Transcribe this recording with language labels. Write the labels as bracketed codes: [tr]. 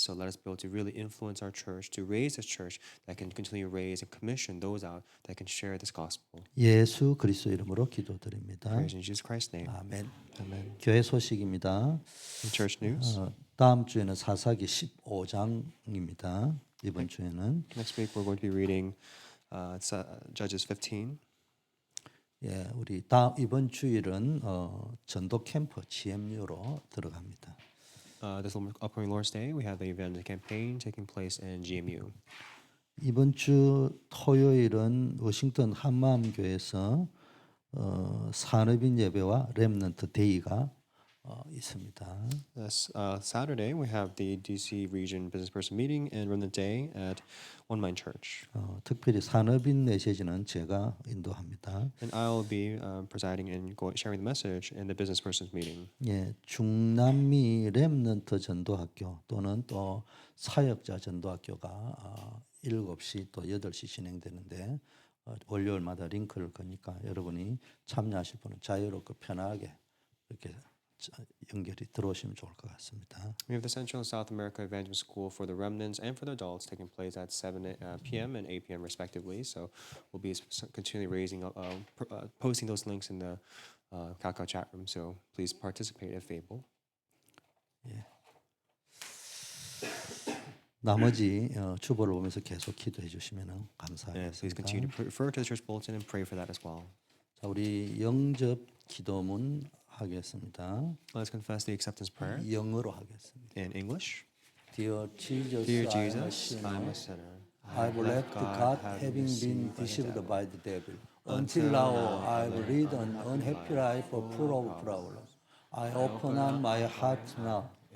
[en] So let us be able to really influence our church, to raise this church that can continually raise and commission those out that can share this gospel. [ko] 예수 그리스도 이름으로 기도드립니다. [en] Praise in Jesus Christ's name. [ko] 아멘. [en] Amen. [ko] 교회 소식입니다. [en] In church news. [ko] 다음 주에는 사사기 15장입니다. 이번 주에는 [en] Next week we're going to be reading Judges 15. [ko] 예, 우리 이번 주일은 전도 캠프 GMU로 들어갑니다. [en] This upcoming Lord's Day, we have the evangelism campaign taking place in GMU. [ko] 이번 주 토요일은 워싱턴 한마음교회에서 산업인 예배와 렘넌트 데이가 있습니다. [en] This Saturday, we have the DC Region Business Person Meeting and Remnant Day at One Mind Church. [ko] 특별히 산업인 메시지는 제가 인도합니다. [en] And I'll be presiding and sharing the message in the Business Persons Meeting. [ko] 예, 중남미 렘넌트 전도학교 또는 또 사역자 전도학교가 7시 또 8시 진행되는데 월요일마다 링크를 거니까 여러분이 참여하실 분은 자유롭고 편하게 이렇게 연결이 들어오시면 좋을 것 같습니다. [en] We have the Central and South America Evangelism School for the remnants and for the adults taking place at 7 p.m. and 8 p.m. respectively. So we'll be continually posting those links in the Kakao chat room. So please participate if able. [ko] 예. 나머지 주보를 보면서 계속 기도해 주시면 [en] And please [ko] 감사하겠습니다. [en] continue to refer to the church bulletin and pray for that as well. [ko] 자, 우리 영접 기도문 하겠습니다. [en] Let's confess the acceptance prayer [ko] 영어로 하겠습니다. [en] in English. Dear Jesus, Dear I am a Jesus, I'm a sinner. I've left God having been deceived by the devil. Until now, I've led an unhappy life full of problems. I open up my heart now.